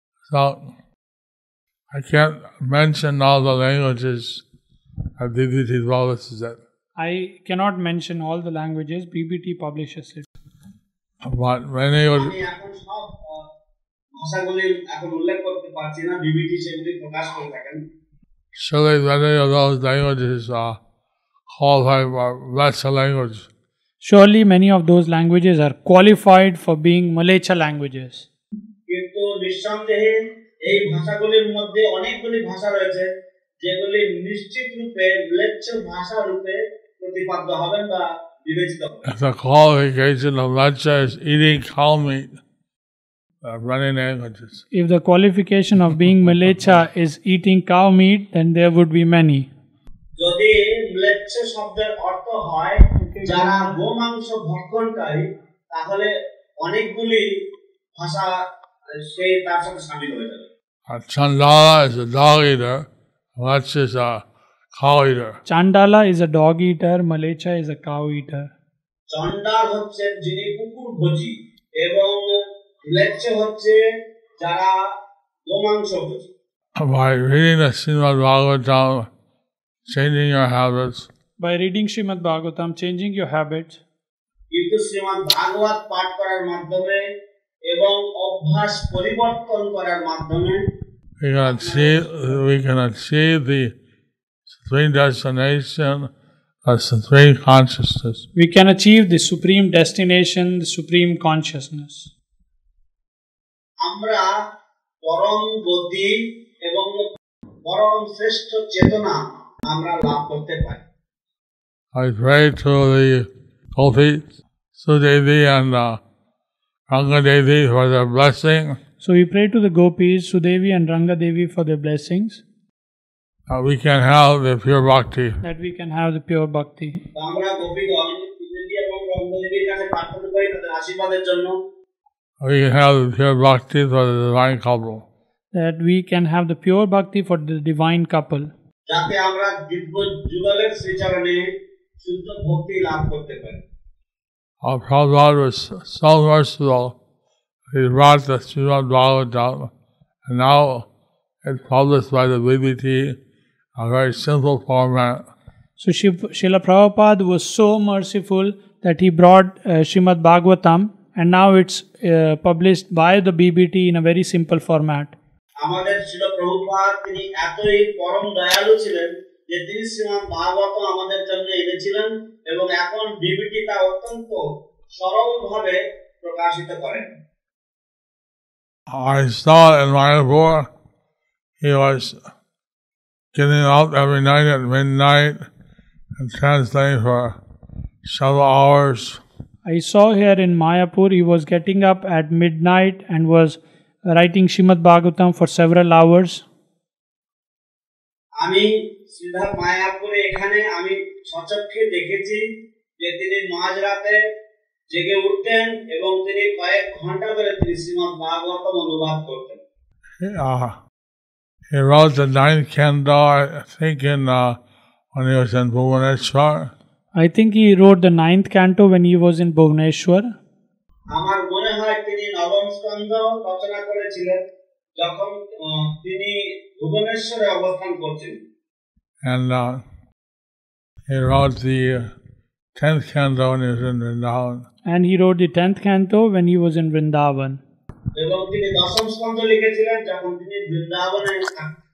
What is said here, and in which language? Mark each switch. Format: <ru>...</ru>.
<en>So I can't mention all the languages of DVT publishes it. I cannot mention all the languages, BBT publishes it. But many would,</en> <bn>আমি এখন সব ভাষাগুলি এখন উল্লেখ করতে পারছি না, বিবিটি সেগুলি প্রকাশ করে থাকেন।</bn> <en>surely many of those languages qualify for lesser language. Surely many of those languages are qualified for being Malacha languages.</en> <bn>কিন্তু নিঃসন্দেহে এই ভাষাগুলির মধ্যে অনেকগুলি ভাষা রয়েছে যেগুলি নিশ্চিত রূপে ম্লেচ্ছ ভাষা রূপে প্রতিপাদ্য হবেন বা বিবেচিত হবেন।</bn> <en>If the qualification of lecha is eating cow meat, many languages. If the qualification of being Malacha is eating cow meat, then there would be many.</en> <bn>যদি ম্লেচ্ছ শব্দের অর্থ হয় যারা গোমাংস ভক্ষণকারী, তাহলে অনেকগুলি ভাষা সেই তার সাথে শামিল হয়ে যাবে।</bn> <en>Chandala is a dog eater, lecha is a cow eater. Chandala is a dog eater, Malacha is a cow eater.</en> <bn>চণ্ডাল হচ্ছে যিনি কুকুর ভোজী এবং ম্লেচ্ছ হচ্ছে যারা গোমাংস ভোজী।</bn> <en>By reading the Srimad-Bhagavatam, changing your habits, By reading Srimad-Bhagavatam, changing your habits,</en> <bn>কিন্তু শ্রীমদ্ ভাগবত পাঠ করার মাধ্যমে এবং অভ্যাস পরিবর্তন করার মাধ্যমে</bn> <en>we can achieve the supreme destination of supreme consciousness. we can achieve the supreme destination, the supreme consciousness.</en> <bn>আমরা পরম গতি এবং পরম শ্রেষ্ঠ চেতনা আমরা লাভ করতে পারি।</bn> <en>I pray to the Gopis, Sudevi and Rangadevi for their blessing. So we pray to the Gopis, Sudevi and Rangadevi for their blessings, We can have the pure bhakti. that we can have the pure bhakti.</en> <bn>তো আমরা গোপীগণ সুদেবী এবং রঙ্গদেবীর কাছে প্রার্থনা করি তাদের আশীর্বাদের জন্য।</bn> <en>We can have the pure bhakti for the divine couple. That we can have the pure bhakti for the divine couple.</en> <bn>যাতে আমরা দিব্য যুগলের শ্রীচরণে শুদ্ধ ভক্তি লাভ করতে পারি।</bn> <en>Our Prabhupada was so merciful. He brought the Srimad-Bhagavatam, and now it's published by the BBT, a very simple format. So Srila Prabhupada was so merciful that he brought Srimad Bhagavatam, and now it's published by the BBT in a very simple format.</en> <bn>আমাদের ছিল প্রভুপাদ, তিনি এতই পরম দয়ালু ছিলেন যে তিনি শ্রীমদ্ ভাগবত আমাদের জন্য এনেছিলেন এবং এখন বিবিটি তা অত্যন্ত সরলভাবে প্রকাশিত করেন।</bn> <en>I saw in Mayapur, he was getting up every night at midnight and translating for several hours. I saw here in Mayapur he was getting up at midnight and was writing Srimad Bhagavatam for several hours.</en> <bn>আমি সিধা মায়াপুরে এখানে আমি সচক্ষে দেখেছি যে তিনি মাঝরাতে জেগে উঠতেন এবং তিনি কয়েক ঘন্টা ধরে তিনি শ্রীমদ্ ভাগবতম অনুবাদ করতেন।</bn> <en>He wrote the 9th canto, I think, when he was in Bhubaneswar. I think he wrote the 9th canto when he was in Bhubaneswar.</en> <bn>আমার মনে হয় তিনি নবম স্কন্ধ রচনা করেছিলেন যখন তিনি ভুবনেশ্বরে অবস্থান করছিলেন।</bn> <en>And he wrote the 10th canto when he was in Vrindavan. And he wrote the 10th canto when he was in Vrindavan.</en> <bn>এবং তিনি দশম স্কন্ধ লিখেছিলেন যখন তিনি বৃন্দাবনে থাকতেন।</bn>